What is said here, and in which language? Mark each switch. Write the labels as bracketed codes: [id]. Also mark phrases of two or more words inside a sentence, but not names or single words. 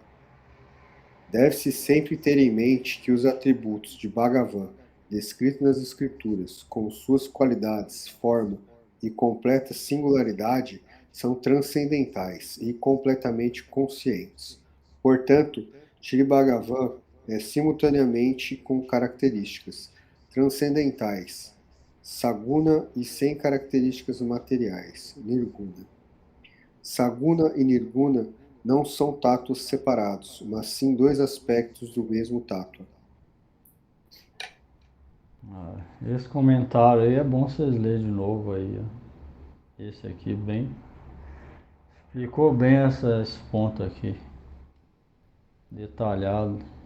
[pt] Deve-se sempre ter em mente que os atributos de Bhagavan, descritos nas Escrituras, com suas qualidades, forma e completa singularidade, são transcendentais e completamente conscientes. Portanto, Shri Bhagavan é simultaneamente com características transcendentais, saguna e sem características materiais, nirguna. Saguna e nirguna não são tátuas separados, mas sim dois aspectos do mesmo tátua. Esse comentário aí é bom vocês lerem de novo aí, ó. Esse aqui bem explicou bem esse ponto aqui, detalhado.